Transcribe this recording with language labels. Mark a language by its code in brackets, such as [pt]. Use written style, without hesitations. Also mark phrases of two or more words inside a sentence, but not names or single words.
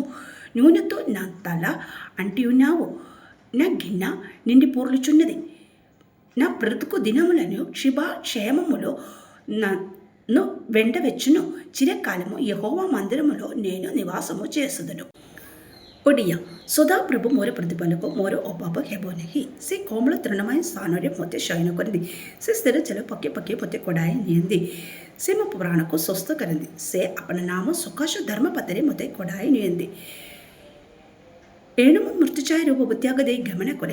[te] నూనెతో నా తల అంటి ఉన్నావు. నా గిన్నె నిండి పొర్లుచున్నది. నా బ్రతుకు దినములను క్షేమములో నన్ను వెంటవెచ్చును. చిరకాలము యెహోవా మందిరములో నేను నివాసము చేసేదను. ഒഡിയ. [or] ସଦାପ୍ରଭୁ ମୋର ପ୍ରତିପାଲକ, ମୋର ଅଭାବ ହେବ ନାହିଁ। ସେ କୋମଳ ତୃଣମୟ ସ୍ଥାନରେ ମୋତେ ଶୟନ କରନ୍ତି। ସେ ସ୍ଥିର ଜଳ ପକେ ପକେ ମୋତେ କଡ଼ାଇ ନିଅନ୍ତି। ସେ ମୋ ପ୍ରାଣକୁ ସ୍ୱସ୍ଥ କରନ୍ତି। ସେ ଆପଣା ନାମ ସକାଶେ ଧର୍ମପଥରେ ମୋତେ କଡ଼ାଇ ନିଅନ୍ତି। ଏଣୁ ମୁଁ ମୃତ୍ୟୁଛାୟା ଉପତ୍ୟକା ଦେଇ ଗମନ କରେ।